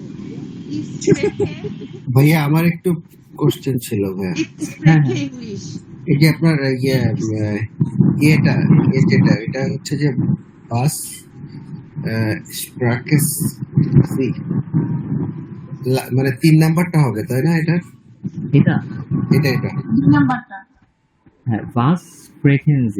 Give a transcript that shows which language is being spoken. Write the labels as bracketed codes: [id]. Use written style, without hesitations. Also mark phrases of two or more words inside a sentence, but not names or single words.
[de] Ich spreche, [bn] ভাইয়া আমার একটু কোশ্চেন ছিল ভাইয়া [de] ich spreche English. [bn] এই যে আপনার ইয়েটা যেটা এটা হচ্ছে যে [de] was sprechen Sie [bn] মানে 3 নাম্বারটা হবে তাই না এটা এটা এটা 2 নাম্বারটা হ্যাঁ ভাস ফ্রিকোয়েন্সি।